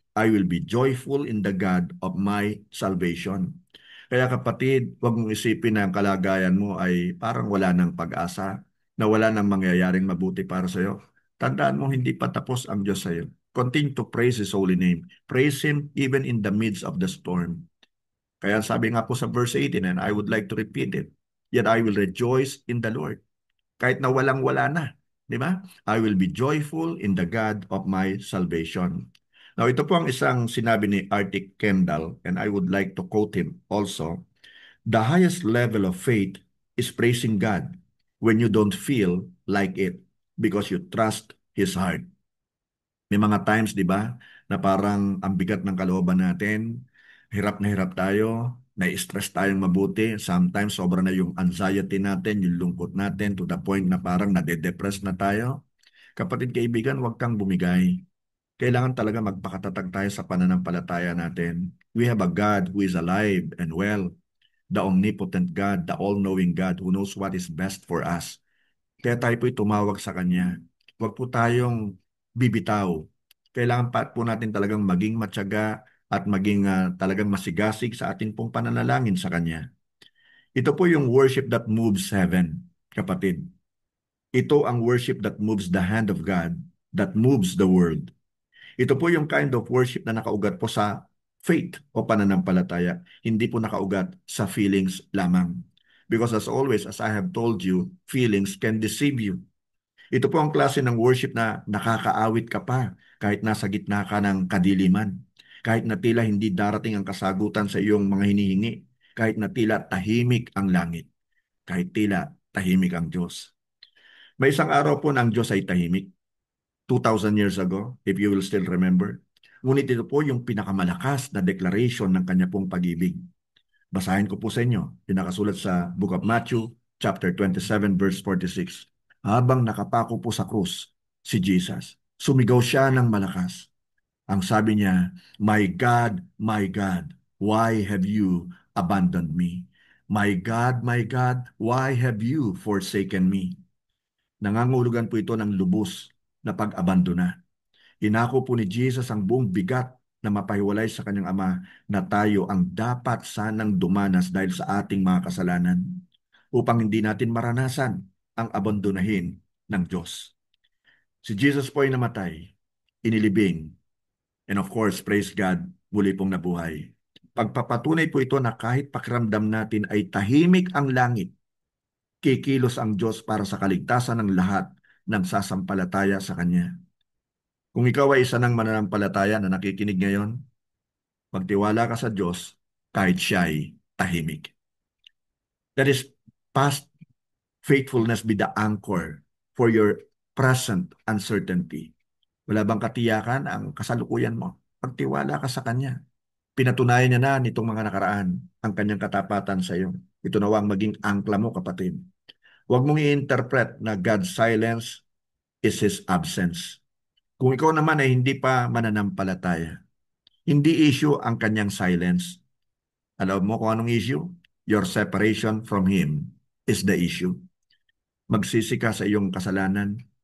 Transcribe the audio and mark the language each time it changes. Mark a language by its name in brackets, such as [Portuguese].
[English] I will be joyful in the God of my salvation." [Filipino] Kaya kapatid, huwag mong isipin na ang kalagayan mo ay parang wala ng pag-asa, na wala nang mangyayaring mabuti para sa iyo. Tandaan mo, hindi pa tapos ang Diyos sa iyo. [English] Continue to praise His holy name. Praise Him even in the midst of the storm. [Filipino] Kaya sabi nga po sa [English] verse 18, and I would like to repeat it, "Yet I will rejoice in the Lord." [Filipino] kahit na walang-wala na. Di ba? [English] I will be joyful in the God of my salvation. Now, [Filipino] ito po ang isang sinabi ni [English] Arctic Kendall, and I would like to quote him also. The highest level of faith is praising God when you don't feel like it because you trust His heart. [Filipino] May mga times, di ba, na parang ang bigat ng kalooban natin, hirap na hirap tayo, na-stress tayong mabuti, sometimes sobra na yung anxiety natin, yung lungkot natin, [English] to the point [Filipino] na parang nade-depress na tayo. Kapatid kaibigan, huwag kang bumigay. Kailangan talaga magpakatatag tayo sa pananampalataya natin. [English] We have a God who is alive and well, the omnipotent God, the all-knowing God who knows what is best for us. [Filipino] Kaya tayo po'y tumawag sa Kanya. Huwag po tayong bibitaw. Kailangan pa po natin talagang maging matyaga at maging talagang masigasig sa ating pong pananalangin sa Kanya. Ito po yung [English] worship that moves heaven, [Filipino] kapatid. Ito ang [English] worship that moves the hand of God, that moves the world. [Filipino] Ito po yung [English] kind of worship [Filipino] na nakaugat po sa faith o pananampalataya, hindi po nakaugat sa feelings lamang. [English] Because as always, as I have told you, feelings can deceive you. [Filipino] Ito po ang klase ng worship na nakakaawit ka pa kahit nasa gitna ka ng kadiliman, kahit na tila hindi darating ang kasagutan sa iyong mga hinihingi, kahit na tila tahimik ang langit, kahit tila tahimik ang Diyos. May isang araw po na ang Diyos ay tahimik, 2,000 years ago, [English] if you will still remember. [Filipino] Ngunit ito po yung pinakamalakas na declaration ng kanya pong pag-ibig. Basahin ko po sa inyo, pinakasulat sa Book of Matthew, chapter 27, verse 46. Habang nakapako po sa krus, si Jesus, sumigaw siya ng malakas. Ang sabi niya, [English] my God, why have you abandoned me? My God, why have you forsaken me? [Filipino] Nangangulugan po ito ng lubos na pag-abandona. Inako po ni Jesus ang buong bigat na mapahiwalay sa kanyang ama na tayo ang dapat sanang dumanas dahil sa ating mga kasalanan upang hindi natin maranasan ang abandonahin ng Diyos. Si Jesus po ay namatay, inilibing, [English] and of course, praise God, [Filipino] muli pong nabuhay. Pagpapatunay po ito na kahit pakiramdam natin ay tahimik ang langit, kikilos ang Diyos para sa kaligtasan ng lahat ng sasampalataya sa Kanya. Kung ikaw ay isa ng mananampalataya na nakikinig ngayon, magtiwala ka sa Diyos kahit siya ay tahimik. [English] That is, past faithfulness be the anchor for your present uncertainty. [Filipino] Wala bang katiyakan ang kasalukuyan mo? Pagtiwala ka sa Kanya. Pinatunayan niya na nitong mga nakaraan ang Kanyang katapatan sa iyo. Ito na ang maging angkla mo, kapatid. Huwag mong i-interpret na [English] God's silence is His absence. [Filipino] Kung ikaw naman ay hindi pa mananampalataya, hindi issue ang Kanyang silence. Alam mo kung anong issue? [English] Your separation from Him is the issue. [Filipino] Magsisi ka sa iyong kasalanan.